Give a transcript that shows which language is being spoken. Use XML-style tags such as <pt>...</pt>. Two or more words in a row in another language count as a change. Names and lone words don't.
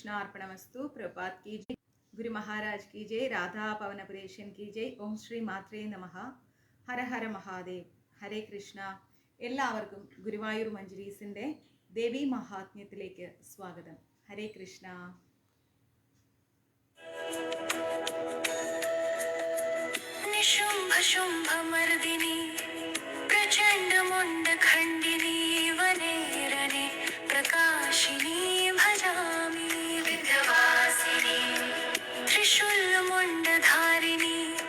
<sa>कृष्णा अर्पणमस्तु।</sa> <hi>प्रभात की जय, गुरु महाराज की जय, राधा पवन पुरेशन की जय.</hi> <sa>ओम श्री मात्रे नमः. ഹര ഹര മഹാദേവ്. ഹരേ കൃഷ്ണ.</sa> <ml>എല്ലാവർക്കും ഗുരുവായൂർ മഞ്ജരീസിൻ്റെ ദേവി മഹാത്മ്യത്തിലേക്ക് സ്വാഗതം.</ml> <sa>ഹരേ കൃഷ്ണ. निशुंभ शुंभ मर्दिनी प्रचंड मुंड खंडिनी वने रणे प्रकाशिनी भजामि विंध्यवासिनी त्रिशूल मुंड धारिणी</sa>